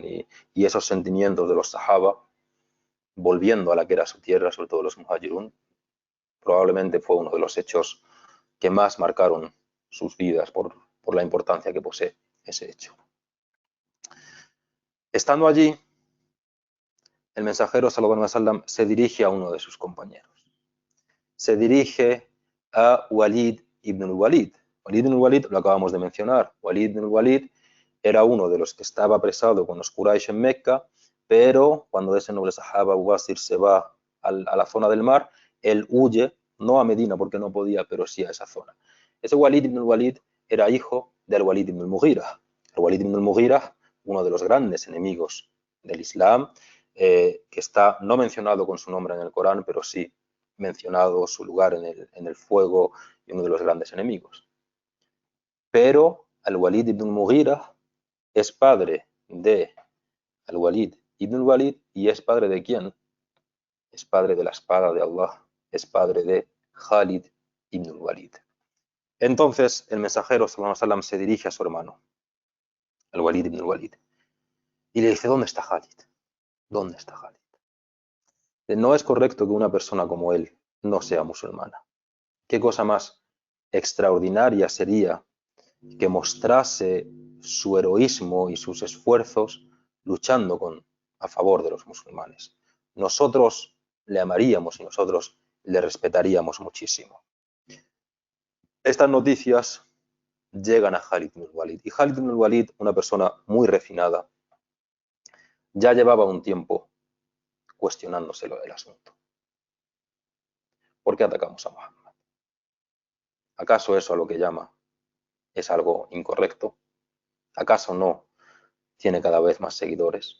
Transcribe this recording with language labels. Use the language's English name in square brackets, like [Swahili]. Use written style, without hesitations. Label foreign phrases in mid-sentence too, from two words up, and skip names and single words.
[Spanish] Y esos sentimientos de los sahaba, volviendo a la que era su tierra, sobre todo los muhajirun, probablemente fue uno de los hechos que más marcaron sus vidas por la importancia que posee ese hecho. Estando allí, el mensajero [Arabic] صلى الله عليه وسلم [Spanish] se dirige a uno de sus compañeros. Se dirige a Walid ibn al-Walid. Walid ibn al-Walid lo acabamos de mencionar. Walid ibn al-Walid era uno de los que estaba apresado con los Quraysh en Mecca, pero cuando ese noble sahaba Abu Basir se va a la zona del mar, él huye, no a Medina porque no podía, pero sí a esa zona. Ese Walid ibn al-Walid era hijo del Walid ibn al-Mughira. El Walid ibn al-Mughira, uno de los grandes enemigos del Islam, que está no mencionado con su nombre en el Corán, pero sí mencionado su lugar en el fuego y uno de los grandes enemigos. Pero al-Walid ibn al-Mughira es padre de al-Walid ibn al-Walid, y es padre de ¿quién? Es padre de la espada de Allah, es padre de Khalid ibn al-Walid. Entonces el mensajero [Arabic] صلى الله عليه وسلم [Spanish] se dirige a su hermano, al-Walid ibn al-Walid, y le dice, ¿dónde está Khalid? ¿Dónde está Khalid? No es correcto que una persona como él no sea musulmana. ¿Qué cosa más extraordinaria sería que mostrase su heroísmo y sus esfuerzos luchando a favor de los musulmanes? Nosotros le amaríamos y nosotros le respetaríamos muchísimo. Estas noticias llegan a Khalid ibn al-Walid. Y Khalid ibn al-Walid, una persona muy refinada, ya llevaba un tiempo cuestionándose lo del asunto. ¿Por qué atacamos a Muhammad? ¿Acaso eso a lo que llama es algo incorrecto? ¿Acaso no tiene cada vez más seguidores?